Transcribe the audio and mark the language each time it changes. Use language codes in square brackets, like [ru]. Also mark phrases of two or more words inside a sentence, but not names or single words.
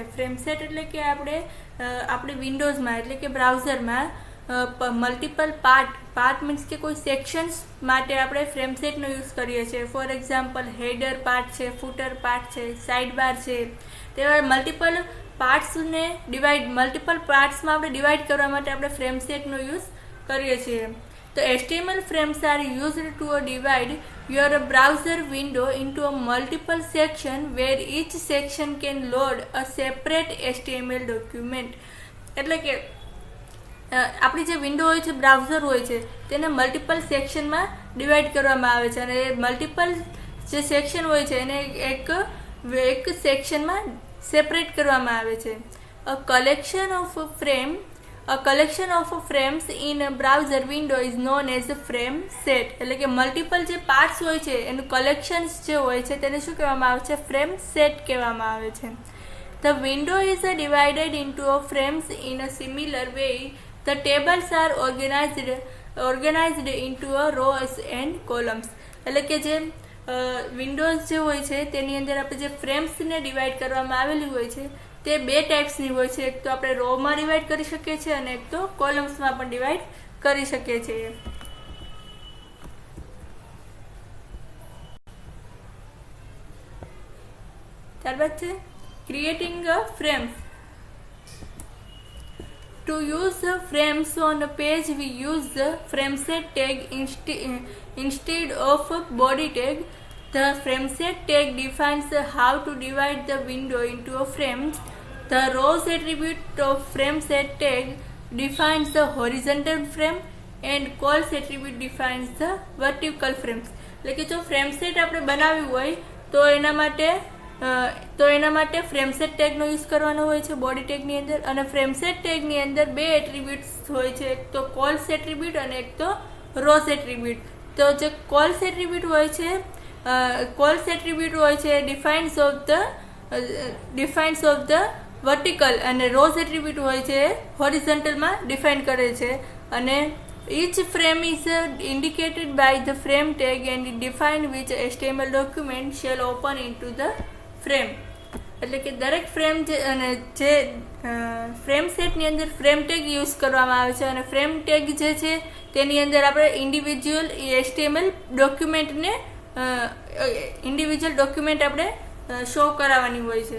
[en] frame set [gu] એટલે કે આપણે વિન્ડોઝમાં એટલે કે બ્રાઉઝરમાં [en] multiple part means [gu] કે કોઈ સેક્શન્સ માટે આપણે [en] frame setનો [gu] યુઝ કરીએ છીએ. [en] for example header part [gu] છે, [en] footer part [gu] છે, [en] side bar [gu] છે, તેવા [en] multiple partsમાં [gu] આપણે ડિવાઈડ કરવા માટે આપણે [en] frame setનો [gu] યુઝ કરીએ છીએ. [en] તો HTML frames are used to divide your browser window into a multiple section where each section can load a separate HTML document. [gu] એટલે કે આપણી જે વિન્ડો હોય છે, બ્રાઉઝર હોય છે, તેને [en] multiple sectionમાં [gu] ડિવાઈડ કરવામાં આવે છે અને મલ્ટિપલ જે સેક્શન હોય છે એને એક સેક્શનમાં સેપરેટ કરવામાં આવે છે. [en] A collection of frames in a browser window is known as a frame set. [gu] એટલે કે મલ્ટિપલ જે પાર્ટ્સ હોય છે એનું કલેક્શન્સ જે હોય છે તેને શું કહેવામાં આવે છે? [en] frame set [gu] કહેવામાં આવે છે. [en] The window is divided into frames in a similar way. The tables are organized into rows and columns. [gu] એટલે કે જે વિન્ડોઝ જે હોય છે તેની અંદર આપણે જે ફ્રેમ્સને ડિવાઈડ કરવામાં આવેલી હોય છે તે બે ટાઈપ્સની હોય છે. એક તો આપણે રોમાં ડિવાઈડ કરી શકીએ છીએ અને એક તો કોલમ્સમાં પણ ડિવાઈડ કરી શકીએ છીએ. ત્યારબાદ છે [en] creating frames. To use frames on a page, we use the frameset tag instead of body tag. The frameset tag defines how to divide the window into frames. The rows attribute of frameset tag defines the horizontal frame and calls attribute defines the vertical frames. [gu] એટલે કે જો ફ્રેમસેટ આપણે બનાવ્યું હોય તો એના માટે [en] frameset tagનો [gu] યુઝ કરવાનો હોય છે [en] body tagની [gu] અંદર. અને [en] frameset tagની [gu] અંદર બે એટ્રીબ્યુટ્સ હોય છે, એક તો [en] cols attribute [gu] અને એક તો [en] rows attribute. [gu] તો જે [en] cols attribute [gu] હોય છે [en] defines of the vertical [gu] અને [en] rows attribute [gu] હોય છે હોરિઝોન્ટલમાં ડિફાઇન કરે છે. [en] અને each frame is indicated by the frame tag and define which HTML document shall open into the frame. [gu] એટલે કે દરેક ફ્રેમ જે [en] frame setની [gu] અંદર [en] frame tag use [gu] કરવામાં આવે છે અને [en] frame tag [gu] જે છે તેની અંદર આપણે [en] individual document [gu] આપણે શો કરાવવાની હોય છે.